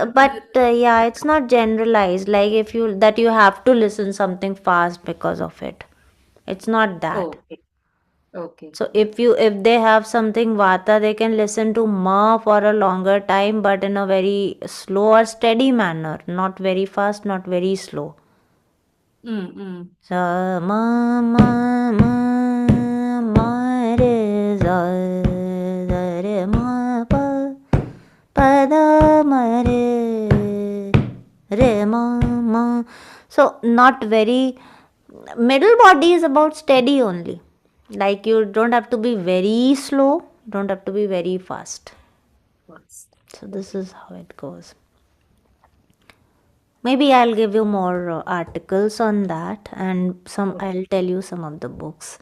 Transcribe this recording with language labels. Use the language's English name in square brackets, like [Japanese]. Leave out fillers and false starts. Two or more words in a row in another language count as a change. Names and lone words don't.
[English] yeah, it's not generalized. Like if you have to listen something fast because of it. It's not that. okay. Okay. So if they have something vata, they can listen to ma for a longer time, but in a very slow or steady manner, not very fast, not very slow. Sa ma ma ma ma re za za re ma pa pa da ma re ma ma. So not very. Middle body is about steady only. Like you don't have to be very slow, don't have to be very fast. First. So this is how it goes. Maybe I'll give you more articles on that, and I'll tell you some of the books.